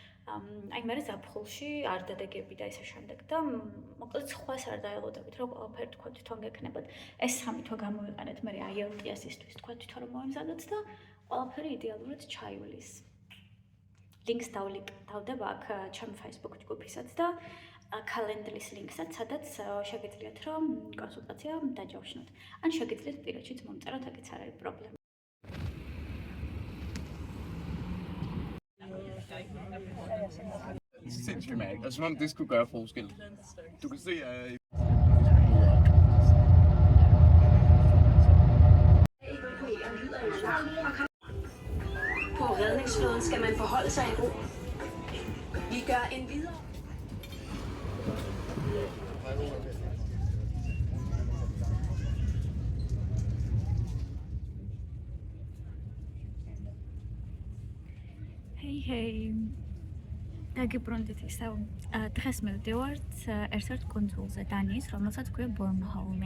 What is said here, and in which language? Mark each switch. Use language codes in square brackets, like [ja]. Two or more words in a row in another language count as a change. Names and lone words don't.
[ka] აი მე ზაფხულში არ დადეგები და ესე შემდეგ და მოკლედ სხვას არ დაელოდებით რომ ყველაფერი თქვა თვითონ გექნებათ ეს 3 თვე გამოვიყენეთ მე IELTS-ისთვის თქვა თვითონ რომ მოემზადოთ და ყველაფერი იდეალურად ჩაივლის links დავდება აქ ჩემ Facebook ჯგუფისაც და კალენდრის ლინკსაც სადაც შეგიძლიათ რომ კონსულტაცია დაჯავშნოთ ან შეგიძლიათ პირადშიც მომწეროთ აქაც არ არის პრობლემა [da] Sindssygt mærkeligt. Altså, som om det skulle gøre forskel. Du kan se, På redningsflåden skal man forholde sig i ro. Vi gør en videre. Hey. [ka] დაგიბრუნდით ისევ დღეს მივდივართ ერთ-ერთ კუნძულზე დანიის, რომელსაც ქვია ბორნჰოლმი.